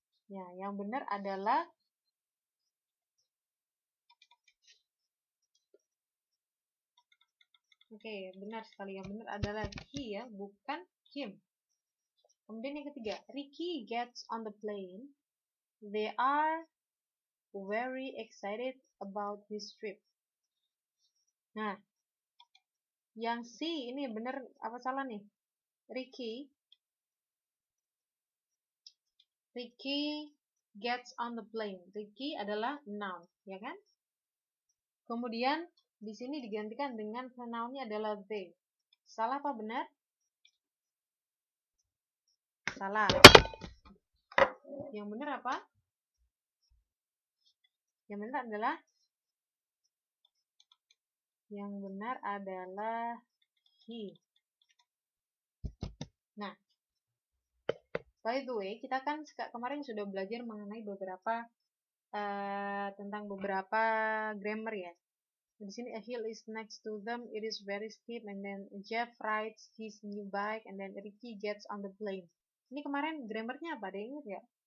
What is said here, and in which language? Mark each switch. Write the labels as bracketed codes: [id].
[id] Ya, yang benar adalah Oke, benar sekali. Yang benar adalah he ya, bukan him. [en] Kemudian yang ketiga, Ricky gets on the plane. They are very excited about this trip. [id] Nah, yang C ini benar apa salah nih? [en] Ricky gets on the plane. [id] Ricky adalah noun, ya kan? Kemudian di sini digantikan dengan pronounnya adalah they. Salah apa benar? Salah. Yang benar apa? Yang benar adalah he. Nah, [en] by the way, [id] kita kan kemarin sudah belajar mengenai beberapa tentang beberapa grammar ya. Di sini [en] a hill is next to them, it is very steep, and then Jeff rides his new bike, and then Ricky gets on the plane. [id] Ini kemarin grammarnya apa? Ada ingat nggak?